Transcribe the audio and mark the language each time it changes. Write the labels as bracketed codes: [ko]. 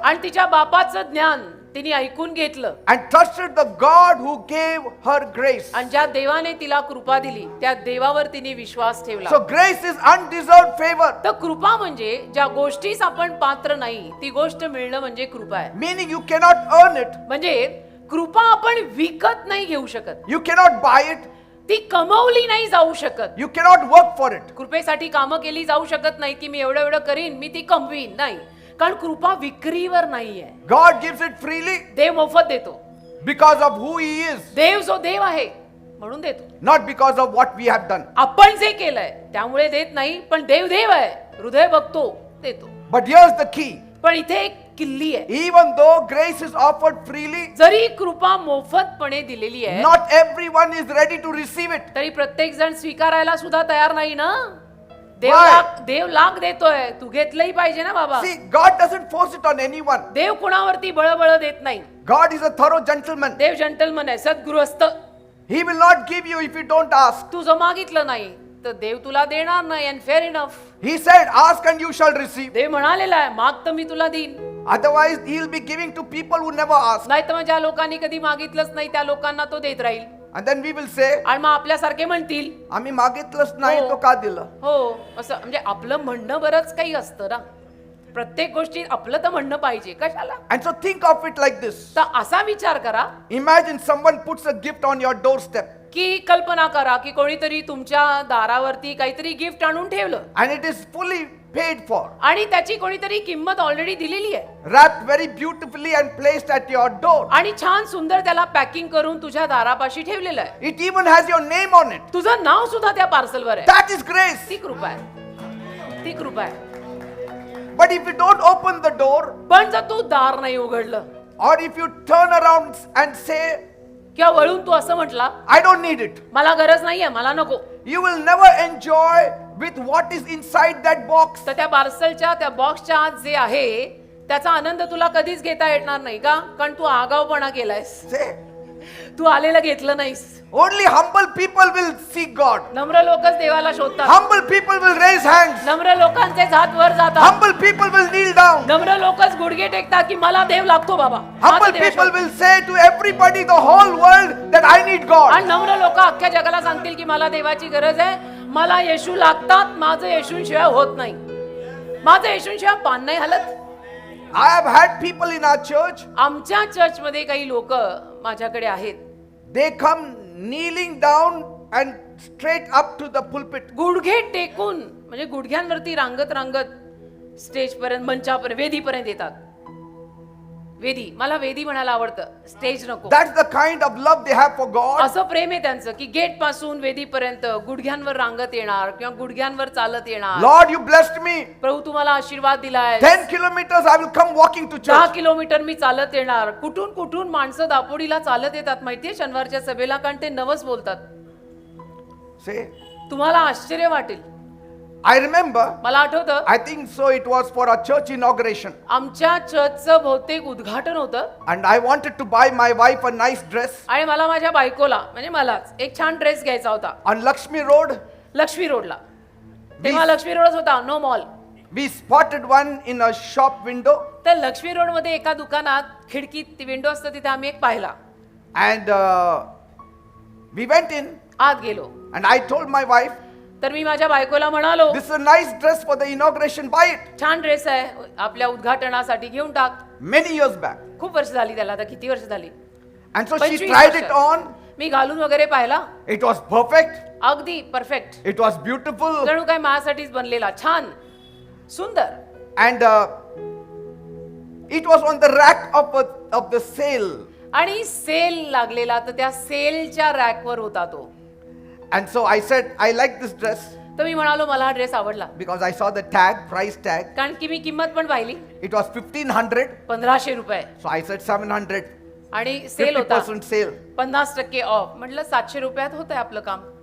[mr] आणि तिच्या बापाचं ज्ञान तिने ऐकून घेतलं. [en] and trusted the God who gave her grace. [mr] आणि ज्या देवाने तिला कृपा दिली त्या देवावर तिने विश्वास ठेवला. [en] So grace is undeserved favor. [mr] तर कृपा म्हणजे ज्या गोष्टीस आपण पात्र नाही ती गोष्ट मिळणं म्हणजे कृपा आहे. [en] Meaning you cannot earn it, [mr] म्हणजे कृपा आपण विकत नाही घेऊ शकत. [en] you cannot buy it, [mr] ती कमवली नाही जाऊ शकत. [en] you cannot work for it. [mr] कृपेसाठी कामं केली जाऊ शकत नाही की मी एवढं एवढं करीन मी ती कमवीन. नाही, कारण कृपा विक्रीवर नाहीये. [en] God gives it freely. [mr] देव मोफत देतो. [en] because of who He is, [mr] देव जो देव आहे म्हणून देतो. [en] not because of what we have done. [mr] आपण जे केलंय त्यामुळे देत नाही, पण देव देव आहे, हृदय बघतो, देतो. [en] But here's the key. [mr] पण इथे एक किल्ली आहे. [en] Even though grace is offered freely, [mr] जरी कृपा मोफतपणे दिलेली आहे, [en] not everyone is ready to receive it. [mr] तरी प्रत्येक जण स्वीकारायला सुद्धा तयार नाही ना. [en] Why? [mr] देव लाख देतोय, तू घेतलंही पाहिजे ना बाबा. [en] See, God doesn't force it on anyone. [mr] देव कुणावरती बळबळ देत नाही. [en] God is a thorough gentleman. [mr] Dev gentleman आहे, सद्गृहस्थ. [en] He will not give you if you don't ask. [mr] तू जर मागितलं नाही तर देव तुला देणार नाही. [en] And fair enough. He said, ask and you shall receive. [mr] देव म्हणालेला आहे, माग तर मी तुला देईन. [en] Otherwise, He'll be giving to people who never ask. [mr] नाही तर मग ज्या लोकांनी कधी मागितलंच नाही त्या लोकांना तो देत राहील. [en] And then we will say, [mr] आणि मग आपल्यासारखे म्हणतील, आम्ही मागितलंच नाही हो. तो का दिलं? हो, असं म्हणजे आपलं म्हणणं बरंच काही असतं ना. प्रत्येक गोष्टी आपलं तर म्हणणं पाहिजे, कशाला. [en] And so think of it like this. [mr] तर असा विचार करा [en] Imagine someone puts a gift on your doorstep [mr] की कल्पना करा की कोणीतरी तुमच्या दारावरती काहीतरी गिफ्ट आणून ठेवलं [en] and it is fully paid for, [mr] आणि त्याची कोणीतरी किंमत ऑलरेडी दिलेली आहे [en] wrapped very beautifully and placed at your door. [mr] आणि छान सुंदर त्याला पॅकिंग करून तुझ्या दारापाशी ठेवलेलं आहे. [en] It even has your name on it. [mr] तुझं नाव सुद्धा त्या पार्सलवर आहे. [en] That is grace. [mr] ती कृपा आहे, ती कृपा आहे. [en] But if you don't open the door, [mr] पण जर तू दार नाही उघडलं [en] or if you turn around and say, [mr] किंवा वळून तू असं म्हटला, [en] I don't need it, [mr] मला गरज नाहीये, मला नको, [en] you will never enjoy with what is inside that box. [mr] तर त्या पार्सलच्या त्या बॉक्सच्या आत जे आहे त्याचा आनंद तुला कधीच घेता येणार नाही का? कारण तू आगाऊपणा केलायस, [en] Say, [mr] तू आलेलं घेतलं नाहीस. [en] only humble people will seek God. [mr] नम्र लोकच देवाला शोधतात. [en] Humble people will raise hands. [mr] नम्र लोकांचे हात वर जातात. [en] Humble people will kneel down. [mr] नम्र लोकच गुडघे टेकतात की मला देव लागतो बाबा. माझा [en] Humble [mr] देव [en] people [mr] शोध. [en] will say to everybody, the whole world, that I need God. [mr] आणि नम्र लोक अख्ख्या जगाला सांगतील की मला देवाची गरज आहे, मला येशू लागतात, माझं येशूशिवाय होत नाही, माझं येशूशिवाय पान नाही हलत. [en] I have had people in our church, [mr] आमच्या चर्चमध्ये काही लोक माझ्याकडे आहेत, [en] they come kneeling down and straight up to the pulpit. [mr] गुडघे टेकून म्हणजे गुडघ्यांवरती रांगत रांगत स्टेज पर्यंत, मंचापर्यंत, वेदीपर्यंत येतात. वेदी, मला वेदी म्हणायला आवडतं, स्टेज नको. [en] That's the kind of love they have for God. [mr] असं प्रेम आहे त्यांचं की गेट पासून वेदीपर्यंत गुडघ्यांवर रांगत येणार किंवा गुडघ्यांवर चालत येणार. [en] Lord, you blessed me. [mr] प्रभू तुम्हाला आशीर्वाद दिलाय. [en] 10 kilometers I will come walking to 10 church. [mr] Kilometre मी चालत येणार. कुठून कुठून माणसं दापोडीला चालत येतात माहितीये शनिवारच्या सभेला, कारण ते नवस बोलतात. [en] Say, [mr] तुम्हाला आश्चर्य वाटेल. [en] I remember, [mr] मला आठवतं [en] I think so it was for a church inauguration. [mr] आमच्या चर्चचं बहुतेक उद्घाटन होतं [en] And I wanted to buy my wife a nice dress [mr] आणि मला माझ्या बायकोला म्हणजे मलाच एक छान ड्रेस घ्यायचा होता [en] on Lakshmi Road. [mr] लक्ष्मी रोडला. तेव्हा लक्ष्मी रोडच होता, [en] No mall. We spotted one in a shop window [mr] तर लक्ष्मी रोड मध्ये एका दुकानात खिडकीत ती विंडो असतं तिथे आम्ही एक पाहिला. [en] and we went in [mr] आत गेलो. [en] and I told my wife, [mr] तर मी माझ्या बायकोला म्हणालो, [en] this is a nice dress for the inauguration, buy it. [mr] छान ड्रेस आहे आपल्या उद्घाटनासाठी, घेऊन टाक. [en] Many years back. [mr] खूप वर्ष झाली त्याला, आता किती वर्ष झाली. [en] And so she [mr] 25 [en] tried [mr] वर्ष. [en] it on. [mr] मी घालून वगैरे पाहिला, [en] It was perfect. [mr] अगदी परफेक्ट, [en] It was beautiful. [mr] जणू काय माझ्यासाठीच बनलेला, छान सुंदर. [en] And it was on the rack of the sale. [mr] आणि सेल लागलेला, तर त्या सेलच्या रॅकवर होता तो. [en] And so I said, I like this dress [mr] तर मी म्हणालो मला हा ड्रेस आवडला, [en] because I saw the tag, price tag. [mr] कारण की मी किंमत पण पाहिली. [en] It was 1500. [mr] 1500 रुपये [en] So I said 700. [mr] आणि सेल होता, [en] 50% sale. [mr] 50% ऑफ. म्हटलं 700 रुपयात होतंय आपलं काम.